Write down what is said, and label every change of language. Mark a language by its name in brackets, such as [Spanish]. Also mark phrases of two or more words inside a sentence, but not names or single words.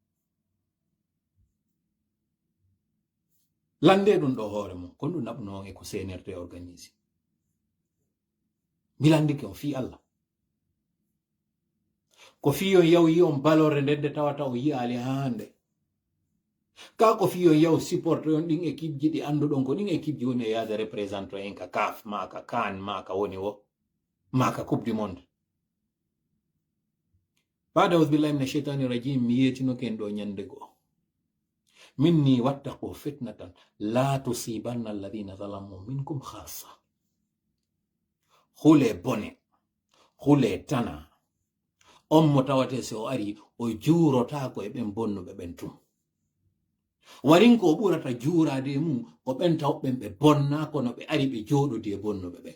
[Fula] Lande ɗum ɗo hoore mum kon ɗum naɓuno on e ko CNRD organise. Milandike on fi Allah ko fiyon yaw yi on balore ndedde tawata o yi'ali hande. Ka ko fiyon yaw supporte on ɗin équipe ji ɗi anduɗon ko ɗin équipe ji woni e yaade représente en ka CAF maka CAN maka woni wo maka [French] coupe du monde. [Fula] Bada [Arabic] بالله من الشيطان الرجيم [Fula] mi yetinoke en ɗo nyande go minni [Arabic] واتقوا فتنة لا تصيبن الذين ظلموا منكم خاصة. [Fula] Hule bone hule tana on mo tawate se o ari o juurotako e ɓen bonnuɓe ɓen tum. Warin ko o ɓurata juurade mum ko ɓen tawɓen ɓe bonna kono ɓe ari ɓe jooɗodi e bonnuɓe ɓen.